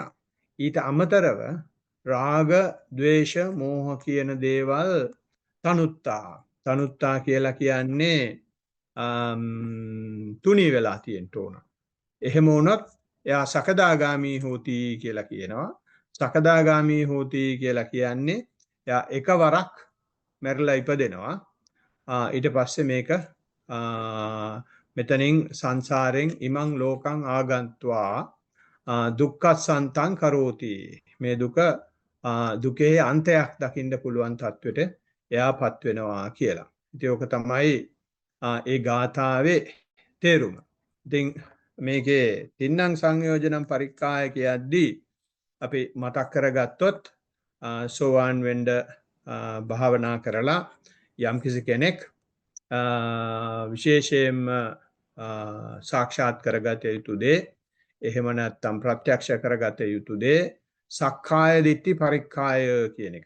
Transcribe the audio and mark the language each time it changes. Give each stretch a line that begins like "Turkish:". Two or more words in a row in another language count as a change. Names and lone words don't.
Sinhala: ඊට අමතරව රාග, ద్వේෂ, මෝහ කියන දේවල් තනුත්තා කියලා කියන්නේ තුනී වෙලා තියෙන්න ඕන. එහෙම වුණොත් එයා
Pali: සකදාගාමි හෝති
Sinhala: කියලා කියනවා.
Pali: සකදාගාමි හෝති
Sinhala: කියලා කියන්නේ එයා එකවරක් මැරිලා ඉපදෙනවා. ඊට පස්සේ මේක මෙතනින් සංසාරෙන්
Pali: ඉමං ලෝකං ආගන්त्वा දුක්ඛසන්තං කරෝති.
Sinhala: මේ දුකේ අන්තයක් දකින්න පුළුවන් තත්වෙට එයාපත් වෙනවා කියලා. ඉතින් ඕක තමයි ඒ ගාථාවේ තේරුම. ඉතින් මේකේ
Pali: තින්නම් සංයෝජනම් පරික්කාය
Sinhala: කියද්දී අපි මතක් කරගත්තොත් සෝවාන් වෙන්න භාවනා කරලා යම්කිසි කෙනෙක් විශේෂයෙන්ම සාක්ෂාත් කරගත යුතු දේ එහෙම නැත්නම් ප්‍රත්‍යක්ෂ කරගත යුතු දේ
Pali: සක්කාය දිට්ඨි පරික්කාය
Sinhala: කියන එක.